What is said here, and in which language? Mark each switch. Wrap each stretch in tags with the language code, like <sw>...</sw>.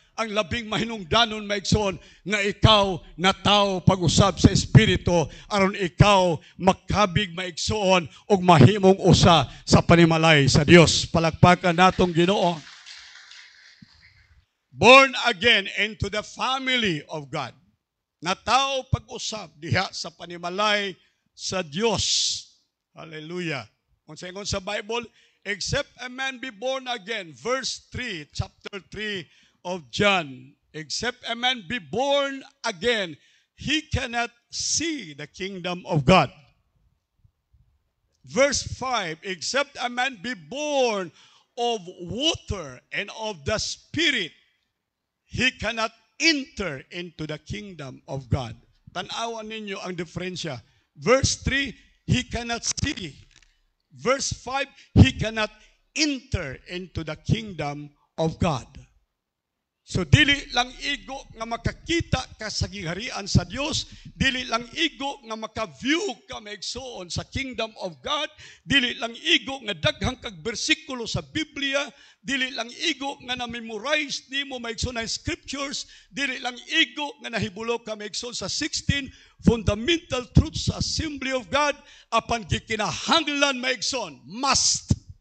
<ceb>Ang labing mahinungdanon maigsoon nga ikaw na tao pag-usab sa Espiritu aron ikaw makabig maigsoon og mahimong usa sa panimalay sa Dios. Palakpakan natong Ginoo.</ceb> <en>Born again into the family of God.</en> <ceb>Na tao pag-usab diha sa panimalay sa Dios. Hallelujah. Kung sa</ceb> <en>Bible, except a man be born again, verse 3, chapter 3 of John, except a man be born again, he cannot see the kingdom of God. Verse 5, except a man be born of water and of the Spirit, he cannot enter into the kingdom of God.</en> <ceb>Tanawan ninyo ang diferensya.</ceb> <en>Verse 3, he cannot see. Verse 5, he cannot enter into the kingdom of God.</en> <ceb>So dili lang igo nga makakita ka sa gingharian sa Dios, dili lang igo nga maka-view ka maigsoon sa kingdom of God, dili lang igo nga daghang kag bersikulo sa Biblia, dili lang igo nga na-memorize nimo maigsoon ang scriptures, dili lang igo nga nahibulo ka maigsoon sa 16 fundamental truths sa Assembly of God, apan gikinahanglan maigsoon, must.</ceb>